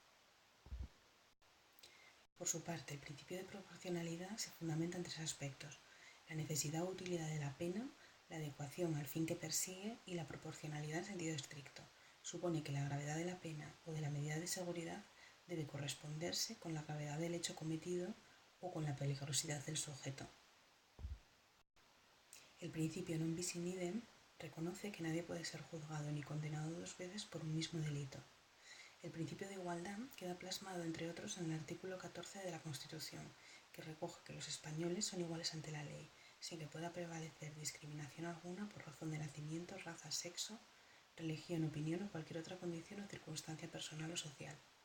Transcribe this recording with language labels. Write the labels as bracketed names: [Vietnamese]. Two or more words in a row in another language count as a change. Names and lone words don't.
[Spanish] Por su parte, el principio de proporcionalidad se fundamenta en 3 aspectos: la necesidad o utilidad de la pena, la adecuación al fin que persigue y la proporcionalidad en sentido estricto. Supone que la gravedad de la pena o de la medida de seguridad debe corresponderse con la gravedad del hecho cometido o con la peligrosidad del sujeto. El principio [Latin] non bis in idem [Spanish] reconoce que nadie puede ser juzgado ni condenado 2 veces por un mismo delito. El principio de igualdad queda plasmado, entre otros, en el artículo 14 de la Constitución, que recoge que los españoles son iguales ante la ley, sin que pueda prevalecer discriminación alguna por razón de nacimiento, raza, sexo, religión, opinión o cualquier otra condición o circunstancia personal o social.